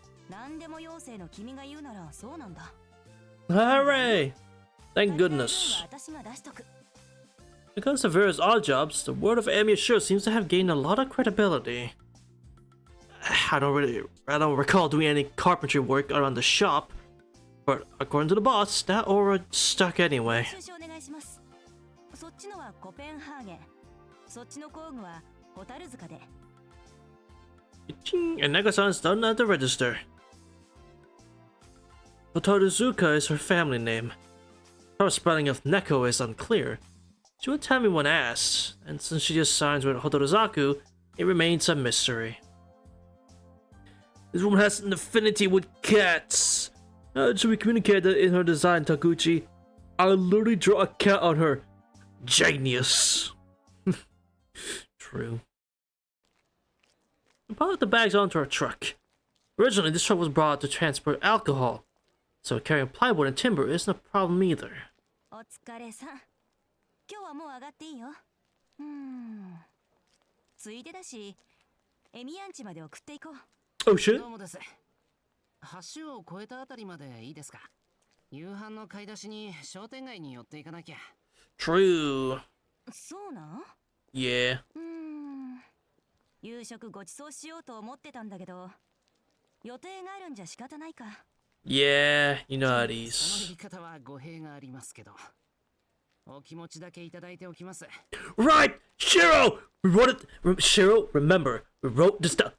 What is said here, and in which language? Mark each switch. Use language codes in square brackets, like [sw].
[ja] 何でも妖精の君が言うならそうなんだ。 [en] Hooray! Thank goodness. [ja] 私が出しとく。 [en] Because of various odd jobs, the word of Amy sure seems to have gained a lot of credibility. I don't recall doing any carpentry work around the shop, but according to the boss, that aura stuck anyway. [ja] 収集お願いします。そっちのはコペンハーゲン、そっちの工具はホタル塚で。 [en] Ching, and Nagasan's done at the register. Hotaruzuka is her family name. Her spelling of Neko is unclear. She would tell me when asked, and since she just signs with Hotaruzaku, it remains a mystery. This woman has an affinity with cats. Should we communicate that in her design, Takuchi? I'll literally draw a cat on her. Genius. True. We piled the bags onto our truck. Originally, this truck was brought to transport alcohol, so carrying plywood and timber isn't a problem either. [ja] お疲れさん。今日はもう上がっていいよ。ついでだし、エミヤンチまで送っていこう。 [en] Oh shit. [ja] どうもです。橋を越えたあたりまでいいですか？夕飯の買い出しに商店街に寄っていかなきゃ。 [en] True. [ja] そうなん？ [en] Yeah. [ja] 夕食ごちそうしようと思ってたんだけど、予定があるんじゃ仕方ないか。 [en] Yeah, you know how it [ja] その [en] is. [ja] 言い方は語弊がありますけど。お気持ちだけいただいておきます。 [en] Right! Shiro! We wrote it. Shiro, remember, we wrote this down.